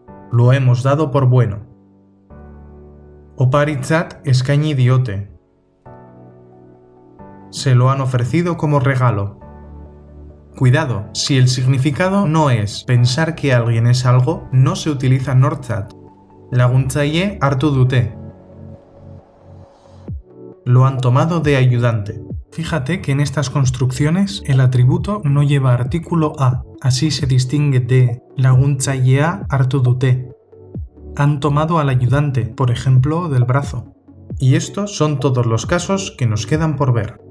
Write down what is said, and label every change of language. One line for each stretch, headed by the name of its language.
Spanish: Lo hemos dado por bueno.
Basque: Oparitzat eskaini diote.
Spanish: Se lo han ofrecido como regalo. Cuidado, si el significado no es pensar que alguien es algo, no se utiliza nortzat.
Basque: Laguntzaile hartu dute.
Spanish: Lo han tomado de ayudante. Fíjate que en estas construcciones el atributo no lleva artículo a, así se distingue de
Basque: laguntzailea hartu dute.
Spanish: Han tomado al ayudante, por ejemplo, del brazo. Y estos son todos los casos que nos quedan por ver.